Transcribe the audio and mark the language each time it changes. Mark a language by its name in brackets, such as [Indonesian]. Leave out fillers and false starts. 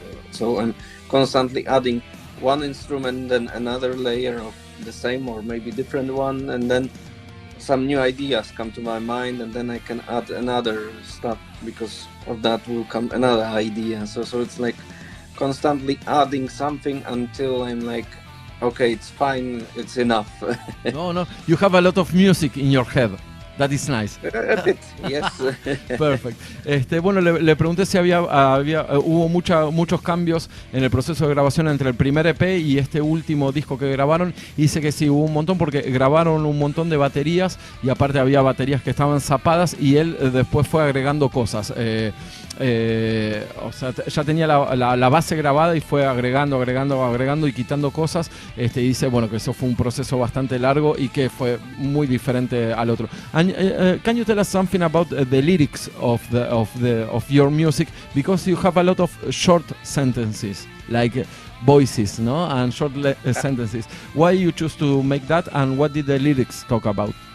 [English] So I'm constantly adding one instrument, then another layer of the same or maybe different one, and then some new ideas come to my mind, and then I can add another stuff, because of that will come another idea. So it's like constantly adding something until I'm like, okay, it's fine, it's enough. No, you have a lot of music in your head. That is nice. Yes. Perfect. [Spanish] Bueno, le pregunté si hubo muchos cambios en el proceso de grabación entre el primer EP y este último disco que grabaron. Y dice que sí, hubo un montón, porque grabaron un montón de baterías, y aparte había baterías que estaban zapadas, y él después fue agregando cosas. O sea, ya tenía la base grabada y fue agregando y quitando cosas. Y dice, bueno, que eso fue un proceso bastante largo y que fue muy diferente al otro. [English] Can you tell us something about the lyrics of your music, because you have a lot of short sentences, like voices, no, and short sentences. Why you choose to make that, and what did the lyrics talk about?